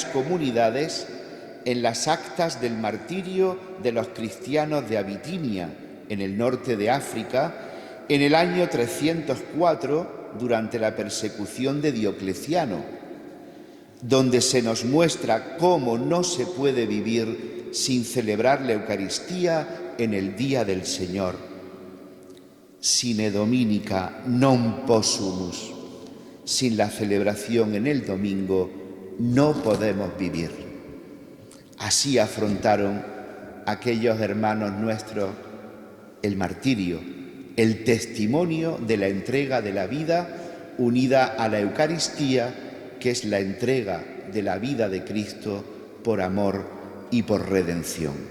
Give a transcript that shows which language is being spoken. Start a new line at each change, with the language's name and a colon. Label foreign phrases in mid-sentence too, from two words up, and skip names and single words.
Spanish: comunidades en las actas del martirio de los cristianos de Abitinia, en el norte de África, en el año 304, durante la persecución de Diocleciano, donde se nos muestra cómo no se puede vivir sin celebrar la Eucaristía en el día del Señor.
Latin: Sine dominica non possumus.
Spanish: Sin la celebración en el domingo no podemos vivir. Así afrontaron aquellos hermanos nuestros el martirio, el testimonio de la entrega de la vida unida a la Eucaristía, que es la entrega de la vida de Cristo por amor y por redención.